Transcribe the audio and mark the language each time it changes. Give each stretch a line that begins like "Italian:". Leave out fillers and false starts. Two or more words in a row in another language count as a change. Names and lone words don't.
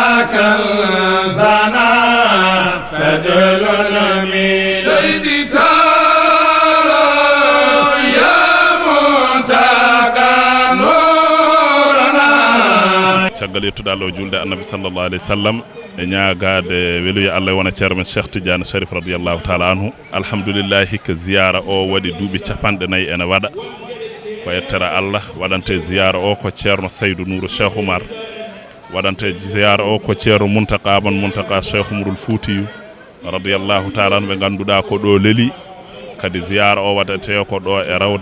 Arabic: كنزنا فدل من سيدي تارا يا منتقى نورنا
Fula: caggal yettude Allah o julde annabi
Arabic: صلى الله عليه وسلم
Fula: e ñaagade weluya Allah wona ceerno men Cheikh Tidiane Sharif
Arabic: رضي الله تعالى عنه
Fula: alhamdulillahi ko ziyara o waɗi duuɓi 4 ene waɗa ko yettere Allah waɗante ziyara o ko ceerno Saydou Nourou Cheikh Oumar waɗante ziyara o ko ceerno Muntaka Cheikh Oumarul Foutiyou
Arabic: رضي الله تعالى عنه
Fula: ɓe ganduɗa ko ɗo leeli kadi ziyara o waɗate ko ɗo e rawda